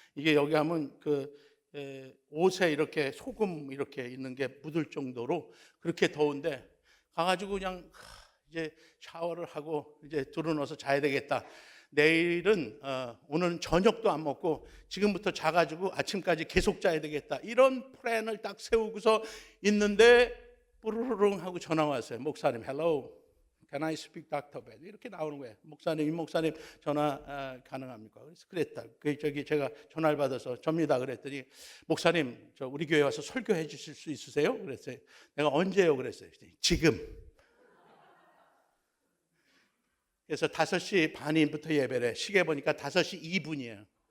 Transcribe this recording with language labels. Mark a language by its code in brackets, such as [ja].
[ko] 이게 여기 하면 옷에 이렇게 소금 이렇게 있는 게 묻을 정도로 그렇게 더운데 가가지고 그냥 이제 샤워를 하고 이제 들어누워서 자야 되겠다. 내일은 오늘은 저녁도 안 먹고 지금부터 자가지고 아침까지 계속 자야 되겠다, 이런 플랜을 딱 세우고서 있는데 뿌르르릉 하고 전화 왔어요. [en] 목사님, hello, can I speak Dr. [ko] Ben? 이렇게 나오는 거예요. 목사님 전화 가능합니까? 그래서 그랬다. 제가 전화를 받아서 접니다 그랬더니 목사님, 저 우리 교회 와서 설교해 주실 수 있으세요? 그랬어요. 내가 언제요? 그랬어요. 지금. 그래서 5시 반부터 예배래. 시계 보니까 5시 2분이에요.